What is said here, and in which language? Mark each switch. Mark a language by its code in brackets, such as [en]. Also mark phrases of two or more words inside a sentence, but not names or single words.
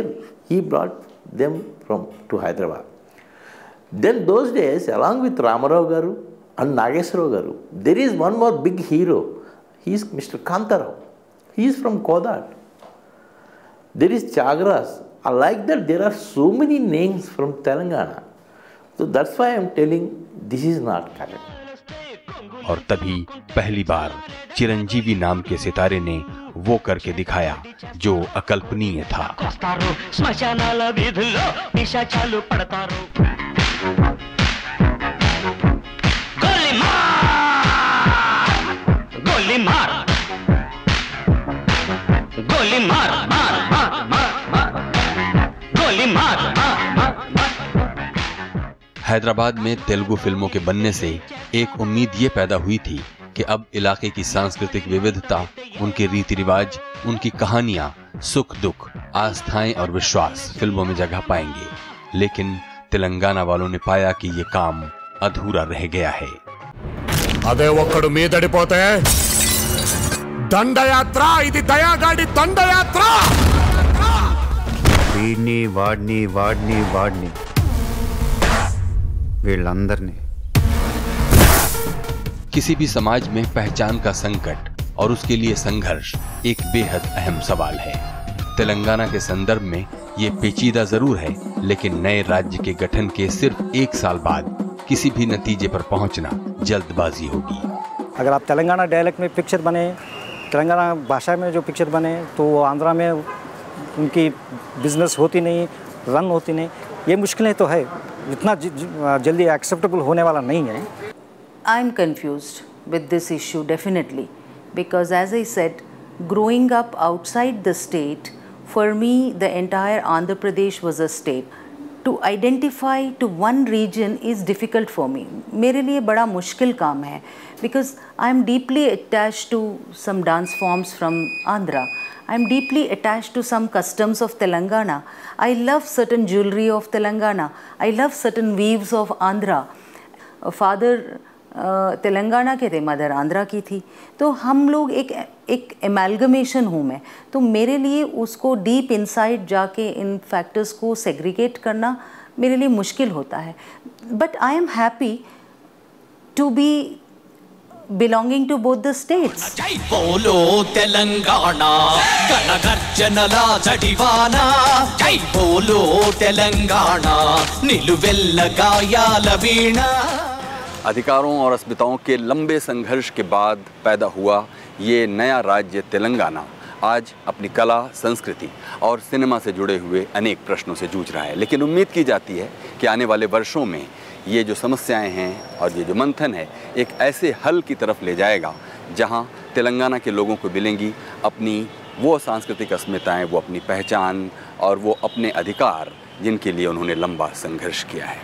[en] He brought them to Hyderabad. Then those days, along with Ramarao Garu and Nageswara Garu, there is one more big hero. He is Mr. Kantarao. He is from Kodad. There is Chagras. Like that, there are so many names from Telangana. So that's why I am telling this is not correct. [hi] और तभी पहली बार चिरंजीवी नाम के सितारे ने वो करके दिखाया जो अकल्पनीय था। [te] శ్మశానాల వీధుల్లో నిశాచాలు పడతారు [hi] गोली मार गोली मार गोली मार हैदराबाद में तेलुगु फिल्मों के बनने से एक उम्मीद ये पैदा हुई थी कि अब इलाके की सांस्कृतिक विविधता, उनके रीति रिवाज, उनकी कहानियां, सुख दुख, आस्थाएं और विश्वास फिल्मों में जगह पाएंगे। लेकिन तेलंगाना वालों ने पाया कि ये काम अधूरा रह गया है। [te] అదే ఒక్కడు మీదడిపోతే దండయాత్ర, ఇది దయాగాడి దండయాత్ర। వీడిని వాడిని వాడిని వాడిని వీళ్ళందరినీ। [hi] किसी भी समाज में पहचान का संकट और उसके लिए संघर्ष एक बेहद अहम सवाल है। तेलंगाना के संदर्भ में ये पेचीदा जरूर है, लेकिन नए राज्य के गठन के सिर्फ 1 साल बाद किसी भी नतीजे पर पहुंचना जल्दबाजी होगी। अगर आप तेलंगाना डायलेक्ट में पिक्चर बने, तेलंगाना भाषा में जो पिक्चर बने, तो वो आंध्रा में उनकी बिजनेस होती नहीं, रन होती नहीं। ये मुश्किलें तो है, इतना जल्दी एक्सेप्टेबल होने वाला नहीं है। [en] I am confused with this issue definitely, because as I said, growing up outside the state, for me the entire Andhra Pradesh was a state. To identify to one region is difficult for me. [hi] मेरे लिए बड़ा मुश्किल काम है, [en] because I am deeply attached to some dance forms from Andhra. I am deeply attached to some customs of Telangana. I love certain jewelry of Telangana. I love certain weaves of Andhra. [hi] Father तेलंगाना के थे, मदर आंध्रा की थी, तो हम लोग एक एमैल्गमेशन हूँ मैं, तो मेरे लिए उसको [en] deep inside [hi] जाके इन फैक्टर्स को सेग्रीगेट करना मेरे लिए मुश्किल होता है। [en] but I am happy to be belonging to both the states. [hi] जय बोलो [te] తెలంగాణ గణగర్జనల జడివాన [hi] जय बोलो [te] తెలంగాణ నిలువెల్ల గాయాల వీణ [hi] अधिकारों और अस्मिताओं के लंबे संघर्ष के बाद पैदा हुआ ये नया राज्य तेलंगाना आज अपनी कला, संस्कृति और सिनेमा से जुड़े हुए अनेक प्रश्नों से जूझ रहा है। लेकिन उम्मीद की जाती है कि आने वाले वर्षों में ये जो समस्याएं हैं और ये जो मंथन है एक ऐसे हल की तरफ ले जाएगा जहां तेलंगाना के लोगों को मिलेंगी अपनी वो सांस्कृतिक अस्मिताएं, वो अपनी पहचान और वो अपने अधिकार जिनके लिए उन्होंने लंबा संघर्ष किया है।